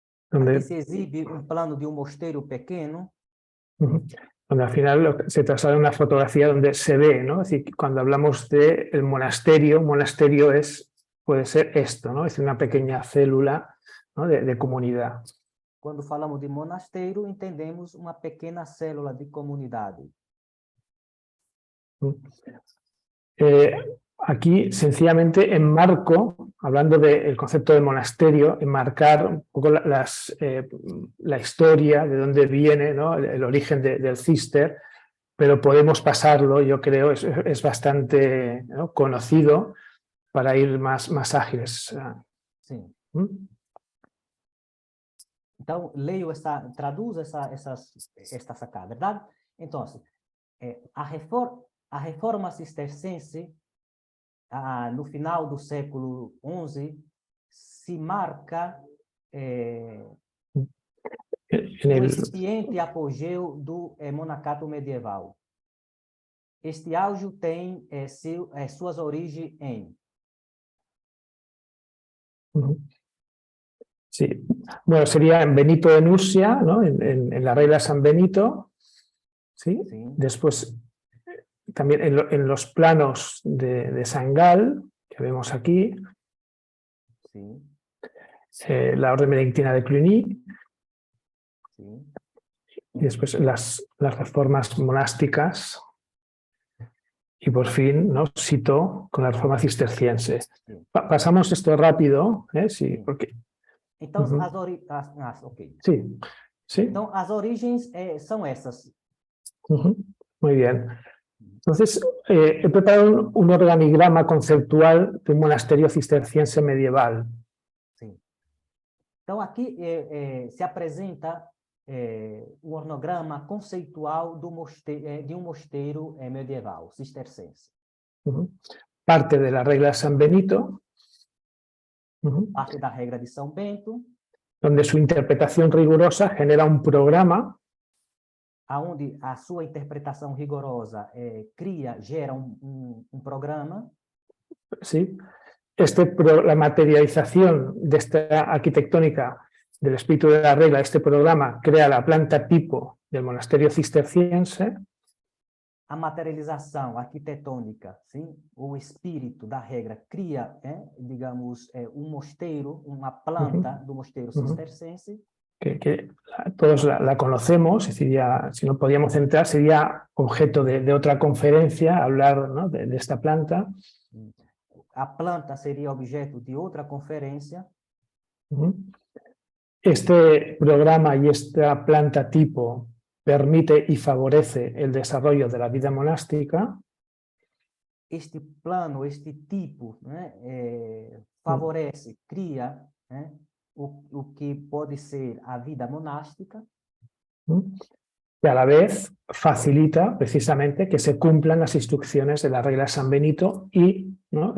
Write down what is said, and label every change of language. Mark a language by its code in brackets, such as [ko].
[es] donde, [pt] Aqui se exibe plano de mosteiro pequeno, [es] donde al final se traslada una fotografía donde se ve, ¿no? Es decir, cuando hablamos del monasterio, un monasterio puede ser esto, ¿no? Es una pequeña célula, ¿no? de comunidad. [pt] Quando falamos de monasteiro, entendemos uma pequena célula de comunidade. [es] Aquí sencillamente enmarco, hablando del concepto de monasterio, enmarcar un poco la historia, de dónde viene, ¿no? el origen del Cister, pero podemos pasarlo, yo creo, es bastante, ¿no? conocido para ir más ágiles. [pt] Sim. Então, traduzo esta sacada, verdade? Então, a reforma cisterciense, no final do século XI, se marca o incipiente apogeu do monacato medieval. Este auge tem suas origens em... [es] Sí, bueno, sería en Benito de Nursia, ¿no? en la regla de San Benito, ¿sí? Sí. Después también en los planos de San Gal, que vemos aquí, Sí. La orden benedictina de Cluny, Sí. y después las reformas monásticas, y por fin, ¿no? Cito con la reforma cisterciense. Sí. Pasamos esto rápido, ¿eh? Sí, Sí. Porque... [pt] Então, [es] ok. Sí, sí. [pt] Então, as origens são essas. [es] Muy bien. Entonces, he preparado un organigrama conceptual de un monasterio cisterciense medieval. [pt] Sim. Então, aqui se apresenta um organograma conceitual de um mosteiro medieval, cisterciense. [es] Parte de la regla de San Benito. [pt] Parte da regra de São Bento. [es] Donde su interpretación rigurosa genera un programa. [pt] Aonde a sua interpretação rigorosa gera um programa. [es] Sí. La materialización de esta arquitectónica del espíritu de la regla, este programa crea la planta tipo del monasterio cisterciense. [pt] A materialização arquitetônica, sim, o espírito da regra cria, digamos, mosteiro, uma planta do mosteiro cisterciense. [es] Que todos la conocemos, es decir, ya, si no podíamos entrar, sería objeto de otra conferencia, hablar, ¿no? de esta planta. [pt] A planta seria objeto de outra conferência. [es] Este programa y esta planta tipo permite y favorece el desarrollo de la vida monástica. [pt] Este plano, este tipo, favorece, cria o que pode ser a vida monástica. [es] Y a la vez facilita precisamente que se cumplan las instrucciones de la regla de San Benito y, ¿no?